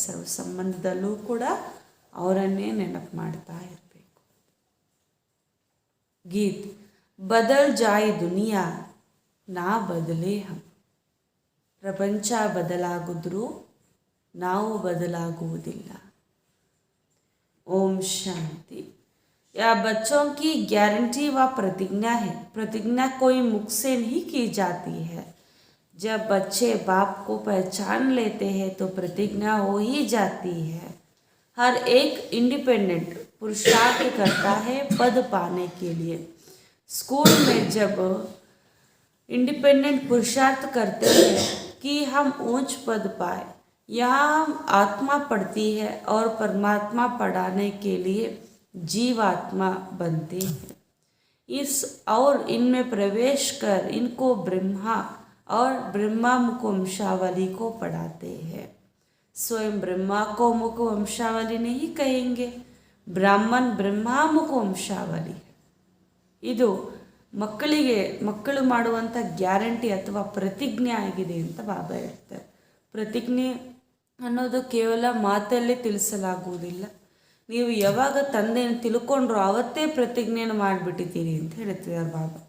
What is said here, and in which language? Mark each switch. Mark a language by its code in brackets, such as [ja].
[kn] ಸರ್ವ ಸಂಬಂಧದಲ್ಲೂ ಕೂಡ ಅವರನ್ನೇ ನೆನಪು ಮಾಡ್ತಾ ಇರಬೇಕು. [hi] ಗೀತ್, ಬದಲ್ ಜಾಯ್ ದುನಿಯಾ ನಾ ಬದಲೇ ಹಮ್. [kn] ಪ್ರಪಂಚ ಬದಲಾಗಿದ್ರೂ ನಾವು ಬದಲಾಗುವುದಿಲ್ಲ. ಓಂ ಶಾಂತಿ. [hi] या बच्चों की गारंटी व प्रतिज्ञा है, प्रतिज्ञा कोई मुख से नहीं की जाती है. जब बच्चे बाप को पहचान लेते हैं तो प्रतिज्ञा हो ही जाती है. हर एक इंडिपेंडेंट पुरुषार्थ करता है पद पाने के लिए. स्कूल में जब इंडिपेंडेंट पुरुषार्थ करते हैं कि हम ऊंच पद पाए, यहाँ आत्मा पढ़ती है और परमात्मा पढ़ाने के लिए जीवात्मा बनते हैं. इस और इनमें प्रवेश कर इनको ब्रह्मा और ब्रह्मा मुख वंशावली को पढ़ाते हैं. स्वयं ब्रह्मा को मुख वंशावली नहीं कहेंगे, ब्राह्मण ब्रह्मा मुख वंशावली है. [kn] ಇದು ಮಕ್ಕಳು ಮಾಡುವಂಥ ಗ್ಯಾರಂಟಿ ಅಥವಾ ಪ್ರತಿಜ್ಞೆ ಆಗಿದೆ ಅಂತ ಬಾಬಾ ಹೇಳ್ತಾರೆ. ಪ್ರತಿಜ್ಞೆ ಅನ್ನೋದು ಕೇವಲ ಮಾತಲ್ಲೇ ತಿಳಿಸಲಾಗುವುದಿಲ್ಲ. ನೀವು ಯಾವಾಗ ತಂದೆಯನ್ನು ತಿಳ್ಕೊಂಡ್ರು ಆವತ್ತೇ ಪ್ರತಿಜ್ಞೆಯನ್ನು ಮಾಡಿಬಿಟ್ಟಿದ್ದೀರಿ ಅಂತ ಹೇಳ್ತಿದ್ದಾರೆ ಬಾಬಾ.